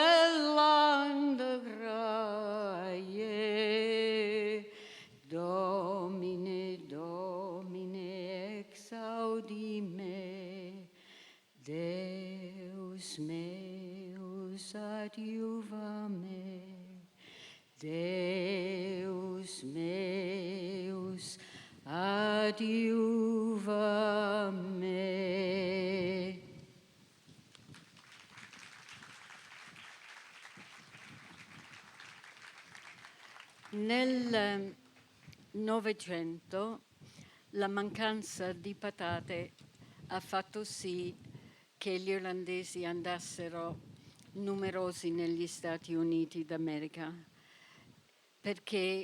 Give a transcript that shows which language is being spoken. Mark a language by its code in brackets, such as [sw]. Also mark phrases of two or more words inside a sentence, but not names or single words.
[la] velanderae, Domine, Domine, exaudime, Deus meus adiuva me, Deus meus adiuva me. [it] Nel Novecento la mancanza di patate ha fatto sì che gli irlandesi andassero numerosi negli Stati Uniti d'America, perché